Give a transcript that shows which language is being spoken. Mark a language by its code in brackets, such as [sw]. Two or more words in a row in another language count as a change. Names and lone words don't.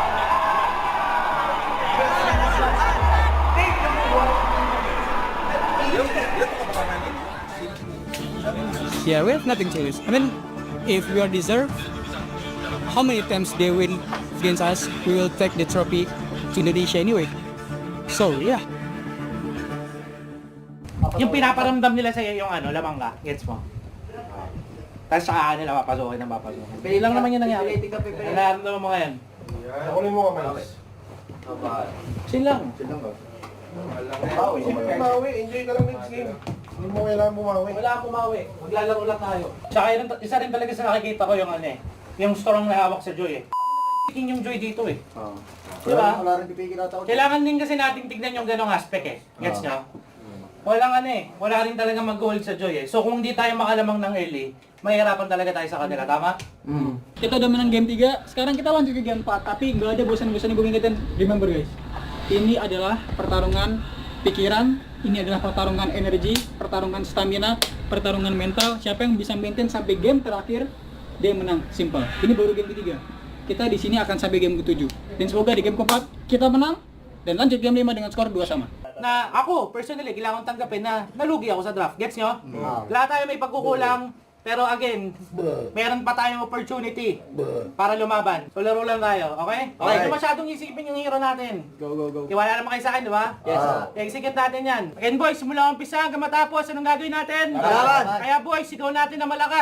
[en] Yeah, we have nothing to lose. I mean, if we are deserved, how many times they win against us, we will take the trophy to Indonesia anyway. So, yeah. [tl] Yung pinaparamdam nila sa'yo yung lamang ka, gets mo? Tapos saka nila papasukin. Pili lang naman yung nangyari. Nararamdaman mo ngayon. Kunin mo kamay. Chill lang ba? Bumawi, enjoy ka lang [en] next game. [tl] Hindi mo kailangan bumawi. Wala akong bumawi. Maglalaro lang tayo. Tsaka isa rin talaga sa nakikita ko yung yung strong na hawak sa Joy yung Joy dito Diba? Kailangan din kasi natin tignan yung ganong aspect Gets nyo? Wala rin talaga mag-hold sa Joy So kung hindi tayo makalamang ng early, mahirapan talaga tayo sa kanila, tama? [id] Kita udah menang game 3, sekarang kita lanjut ke game 4. Tapi nggak ada bosan-bosannya gue ingetin. [en] Remember guys, [id] ini adalah pertarungan pikiran, ini adalah pertarungan energi, pertarungan stamina, pertarungan mental. Siapa yang bisa maintain sampai game terakhir, dia yang menang. Simple. Ini baru game ke-3. Kita di sini akan sampai game ke-7. Dan semoga di game ke-4 kita menang dan lanjut game 5 dengan skor 2-2. [tl] Na ako, personally, kailangan tanggapin na nalugi ako sa draft. Gets nyo? Lahat tayo may pagkukulang. Pero again, meron pa tayong opportunity para lumaban. So laro lang tayo, okay? Okay, hindi masyadong isipin yung hero natin. Go. Tiwala naman kayo sa akin, di ba? Yes. Execute natin yan. [en] Again boys, [tl] simula ang umpisa hanggang matapos, anong gagawin natin? Kaya boys, sigaw natin na malakas.